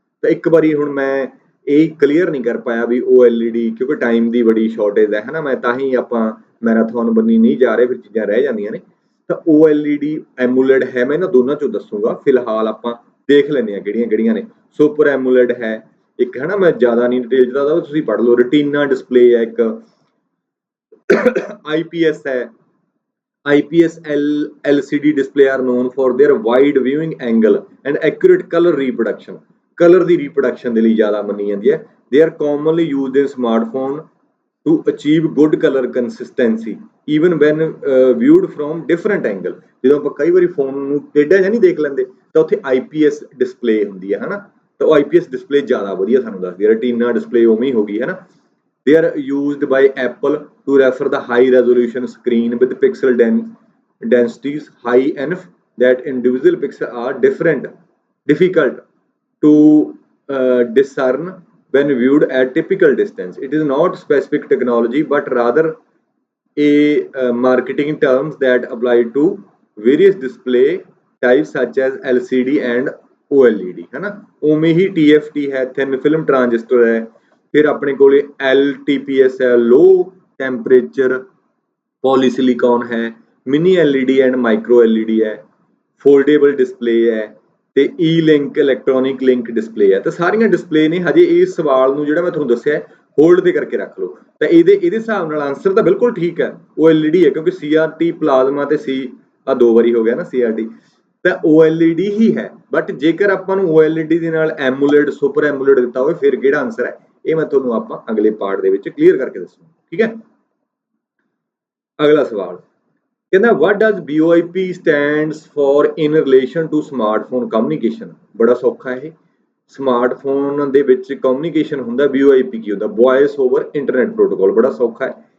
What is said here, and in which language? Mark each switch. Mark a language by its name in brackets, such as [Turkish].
[Punjabi] ਤਾਂ ਇੱਕ ਵਾਰੀ ਹੁਣ ਮੈਂ ਇਹ ਕਲੀਅਰ ਨਹੀਂ ਕਰ ਪਾਇਆ ਵੀ OLED, ਕਿਉਂਕਿ ਟਾਈਮ ਦੀ ਬੜੀ ਸ਼ਾਰਟੇਜ ਹੈ ਨਾ, ਮੈਂ ਤਾਂ ਹੀ ਆਪਾਂ ਮੈਰਾਥਨ ਬੰਨੀ ਨਹੀਂ ਜਾ ਰਹੇ, ਫਿਰ ਚੀਜ਼ਾਂ ਰਹਿ ਜਾਂਦੀਆਂ ਨੇ। ਤਾਂ OLED ਐਮੂਲੇਡ ਹੈ, ਮੈਂ ਇਹਨਾਂ ਦੋਨਾਂ ਚੋਂ ਦੱਸੂਗਾ। ਫਿਲਹਾਲ ਆਪਾਂ ਦੇਖ ਲੈਂਦੇ ਹਾਂ ਕਿਹੜੀਆਂ ਕਿਹੜੀਆਂ ਨੇ। ਸੁਪਰ ਐਮੂਲੇਡ ਹੈ ਇੱਕ, ਹੈ ਨਾ, ਮੈਂ ਜ਼ਿਆਦਾ ਨਹੀਂ ਡਿਟੇਲ 'ਚ ਦੱਸਦਾ, ਤੁਸੀਂ ਪੜ੍ਹ ਲਓ। ਰਟੀਨਾ ਡਿਸਪਲੇ ਹੈ ਇੱਕ, IPS ਹੈ। [English] IPS LCD display are known for their wide viewing angle and accurate color reproduction. [Punjabi] Color ਦੀ reproduction ਦੇ ਲਈ ਜ਼ਿਆਦਾ ਮੰਨੀ ਜਾਂਦੀ ਹੈ। [English] They are commonly used in smartphone to achieve good color consistency even when viewed from different angle. [Punjabi] ਜਦੋਂ ਆਪਾਂ ਕਈ ਵਾਰੀ ਫੋਨ ਨੂੰ ਟੇਢਾ ਜਿਹਾ ਨਹੀਂ ਦੇਖ ਲੈਂਦੇ, ਤਾਂ ਉੱਥੇ IPS ਡਿਸਪਲੇ ਹੁੰਦੀ ਹੈ, ਹਨਾ। ਤਾਂ ਉਹ IPS ਡਿਸਪਲੇ ਜ਼ਿਆਦਾ ਵਧੀਆ ਸਾਨੂੰ ਦੱਸਦੀ ਹੈ। ਰਟੀਨਾ ਡਿਸਪਲੇ ਉਵੇਂ ਹੀ ਹੋ ਗਈ, ਹੈ ਨਾ। [English] They are used by Apple to refer the high resolution screen with pixel densities high enough that individual pixels are difficult to discern when viewed at typical distance. It is not specific technology but rather a marketing terms that apply to various display types such as LCD and OLED, है ना। [Punjabi] उमें ही TFT है, thin film transistor है। फिर अपने को LTPS है, low temperature polysilicon है, mini LED and micro LED है, फोल्डेबल डिस्पले है, ਤੇ E-Link ਇਲੈਕਟ੍ਰੋਨਿਕ ਲਿੰਕ ਡਿਸਪਲੇ ਹੈ। ਤਾਂ ਸਾਰੀਆਂ ਡਿਸਪਲੇ ਨੇ। ਹਜੇ ਇਸ ਸਵਾਲ ਨੂੰ ਜਿਹੜਾ ਮੈਂ ਤੁਹਾਨੂੰ ਦੱਸਿਆ ਹੋਲਡ ਤੇ ਕਰਕੇ ਰੱਖ ਲਓ। ਤਾਂ ਇਹਦੇ ਹਿਸਾਬ ਨਾਲ ਆਨਸਰ ਤਾਂ ਬਿਲਕੁਲ ਠੀਕ ਹੈ, OLED ਹੈ, ਕਿਉਂਕਿ CRT ਪਲਾਜ਼ਮਾ ਤੇ C ਆ ਦੋ ਵਾਰੀ ਹੋ ਗਿਆ ਨਾ CRT, ਤਾਂ OLED ਹੀ ਹੈ। ਬਟ ਜੇਕਰ ਆਪਾਂ ਨੂੰ OLED ਦੇ ਨਾਲ ਐਮੂਲੇਡ, ਸੁਪਰ ਐਮੂਲੇਡ ਦਿੱਤਾ ਹੋਵੇ, ਫਿਰ ਕਿਹੜਾ ਆਨਸਰ ਹੈ, ਇਹ ਮੈਂ ਤੁਹਾਨੂੰ ਆਪਾਂ ਅਗਲੇ ਪਾਰਟ ਦੇ ਵਿੱਚ ਕਲੀਅਰ ਕਰਕੇ ਦੱਸੂਗਾ, ਠੀਕ ਹੈ। ਅਗਲਾ ਸਵਾਲ ਕਹਿੰਦਾ [English] what does VoIP stands for in relation to smartphone communication? [Punjabi] ਬੜਾ ਸੌਖਾ ਇਹ। ਸਮਾਰਟਫੋਨ ਦੇ ਵਿੱਚ ਕਮਿਊਨੀਕੇਸ਼ਨ ਹੁੰਦਾ, VoIP ਕੀ ਹੁੰਦਾ, ਵੌਇਸ ਓਵਰ ਇੰਟਰਨੈਟ ਪ੍ਰੋਟੋਕਾਲ। ਬੜਾ ਸੌਖਾ ਹੈ।